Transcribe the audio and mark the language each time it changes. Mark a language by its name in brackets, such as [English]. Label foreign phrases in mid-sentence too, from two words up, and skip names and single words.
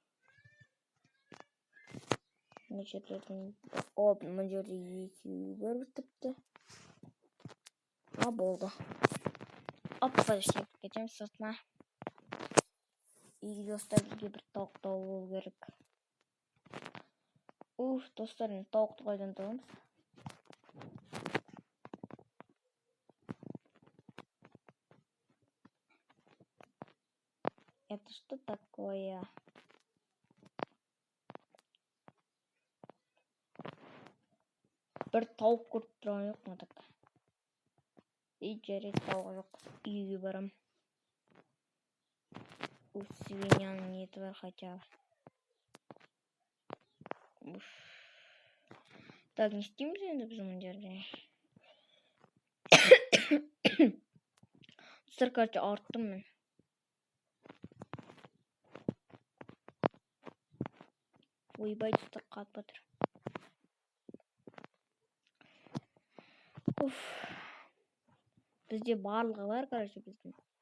[Kazakh] Мына жерде екеуі бар тіпті. Болды. Подожди, кетемін сыртына. Достар, бізге бір тауық болу керек. Достар, тауықты қайдан табамыз? [Russian] Это что такое? [Kazakh] Бір тауық көріп тұрған жоқ ма так? Жарайды, тауық жоқ. Үйге барам. Свиньяның еті бар [Russian] хотя бы. [Kazakh] Так, не істейміз енді біз мұн жерде. Достар, короче, арттым мен. Ойбай, достар, қатып жатыр. Бізде барлығы бар, короче, біздің.